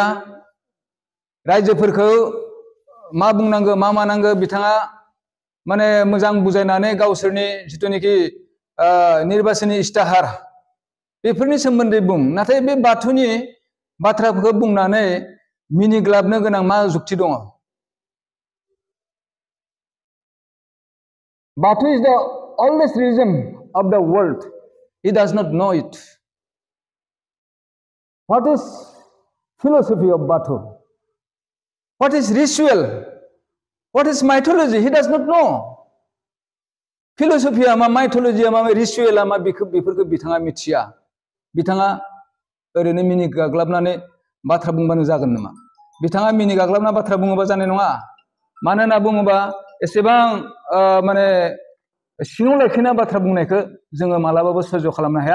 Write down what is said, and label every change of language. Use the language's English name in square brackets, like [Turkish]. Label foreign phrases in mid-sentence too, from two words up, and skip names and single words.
[Bodo] रायजोफोरखौ मा बुंनांगौ मा मानांगौ बिथाङा माने मोजां बुजायनानै गावसोरनि जिथुनिखि निर्बाचननि इस्ताहार बेफोरनि सोमोन्दै बुं। नाथाय बे बाथौनि बाथ्राफोरखौ बुंनानै मिनिग्लाबनो गोनां मा जुक्ति दङ? [English] Batu is the oldest religion of the world. He does not know it. What is philosophy of Batu? What is ritual? What is mythology? He does not know. [Bodo] Philosophy मा, mythology मा, ritual मा बेफोरखौ बिथाङा मिथिया। बिथाङा ओरैनो मिनिग्लाबनानै बाथ्रा बुंबानो जागोन नामा? बिथाङा मिनिग्लाबना बाथ्रा बुङोबा जानाय नङा। मानो होनना बुङोबा एसेबां माने सिङाव लाखिना बाथ्रा बुंनायखौ जोङो मालाबाबो सह्य खालामनो हाया।